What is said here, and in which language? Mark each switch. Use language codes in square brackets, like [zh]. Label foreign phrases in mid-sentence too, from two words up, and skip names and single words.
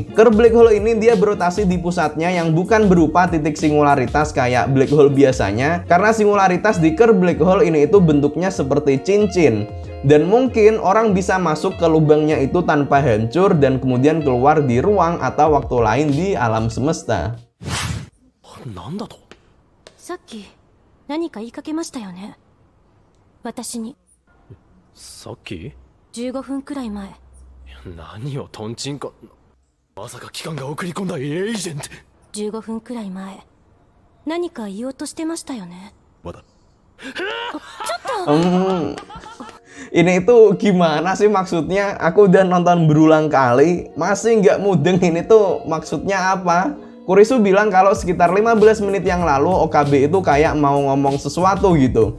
[en] Curve black hole [id] ini dia berotasi di pusatnya yang bukan berupa titik singularitas kayak [en] black hole [id] biasanya, karena singularitas di [en] curve black hole [id] ini itu bentuknya seperti cincin. Dan mungkin orang bisa masuk ke lubangnya itu tanpa hancur dan kemudian keluar di ruang atau waktu lain di alam semesta. [ja] なんだと？さっき何か言いかけましたよね。私に。さっき 15分くらい前。何をトンチンカ。まさか機関が送り込んだエージェント。 15分くらい前。何か言おうとしてましたよね。まだ。 [id] Ini itu gimana sih maksudnya? Aku udah nonton berulang kali, masih nggak mudeng ini tuh maksudnya apa? Kurisu bilang kalau sekitar 15 menit yang lalu OKB itu kayak mau ngomong sesuatu gitu.